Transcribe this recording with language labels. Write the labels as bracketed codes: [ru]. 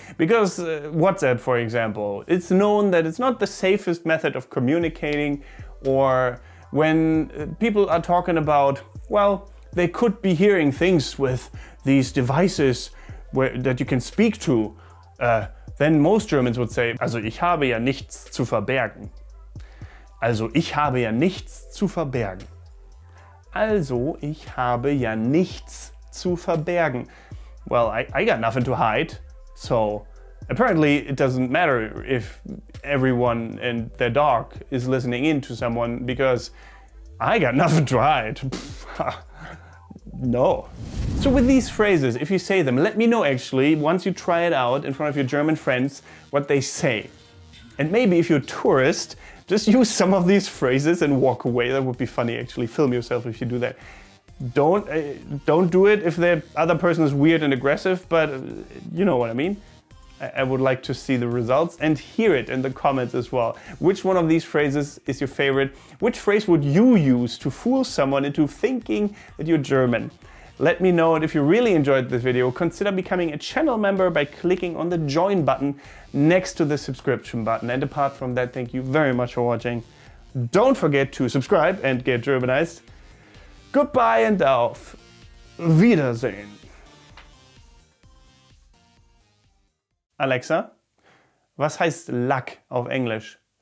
[en] Because WhatsApp, for example, it's known that it's not the safest method of communicating, or when people are talking about, well, they could be hearing things with these devices that you can speak to, then most Germans would say, [de] also ich habe ja nichts zu verbergen. Also ich habe ja nichts zu verbergen. Also ich habe ja nichts zu verbergen. [en] Well, I got nothing to hide, so apparently it doesn't matter if everyone and their dog is listening in to someone, because I got nothing to hide. No. So with these phrases, if you say them, let me know actually, once you try it out in front of your German friends, what they say. And maybe if you're a tourist, just use some of these phrases and walk away. That would be funny actually. Film yourself if you do that. Don't do it if the other person is weird and aggressive, but you know what I mean. I would like to see the results and hear it in the comments as well. Which one of these phrases is your favorite? Which phrase would you use to fool someone into thinking that you're German? Let me know, and if you really enjoyed this video, consider becoming a channel member by clicking on the join button next to the subscription button. And apart from that, thank you very much for watching. Don't forget to subscribe and get Germanized. Goodbye and [de] auf Wiedersehen. Alexa, was heißt Lack auf Englisch?